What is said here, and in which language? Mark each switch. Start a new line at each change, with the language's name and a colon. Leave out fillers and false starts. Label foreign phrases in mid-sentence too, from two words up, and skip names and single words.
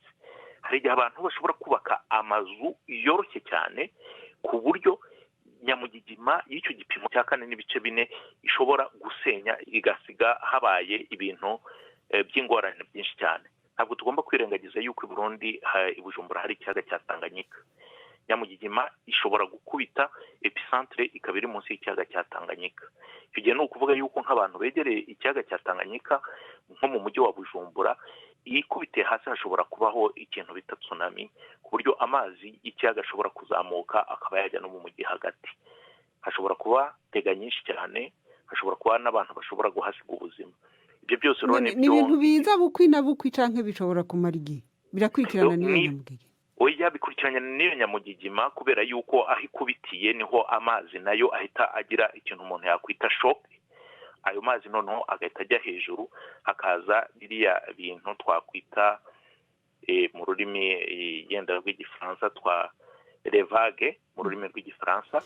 Kinyarwanda: Hari igihe abantu bashobora kubaka amazu yoroshye cyane ku buryo nyamugigima y'icyo gipimo cya 4.4 ishobora gusenya igasiga habaye ibintu by'ingorane byinshi cyane. Ntabwo tugomba kwirengagiza yuko i Burundi i Bujumbura hari ikiyaga cya Tanganyika. Nyamugigima ishobora gukubita epicentre ikaba iri munsi y'ikiyaga cya Tanganyika. Icyo gihe ni ukuvuga yuko nk'abantu begereye ikiyaga cya Tanganyika nko mu mujyi wa Bujumbura, ikubitiye hasi hashobora kubaho ikintu bita tsunami, ku buryo amazi y'ikiyaga ashobora kuzamuka akaba yajya no mu mujyi hagati. Hashobora kuba tega nyinshi cyane, hashobora kuba n'abantu bashobora guhasiga ubuzima.
Rundi: Ibyo byose rero ni ibintu biza bukwi na bukwi canke bishobora kumara igihe birakurikirana n'iyo nyamugigima.
Kinyarwanda: Oya, bikurikiranye n'iyo nyamugigima kubera yuko aho ikubitiye niho amazi nayo ahita agira ikintu umuntu yakwita shock. Ayo mazi noneho agahita ajya hejuru, hakaza biriya bintu twakwita mu rurimi yenda rw'igifaransa twa revage mu rurimi rw'igifaransa,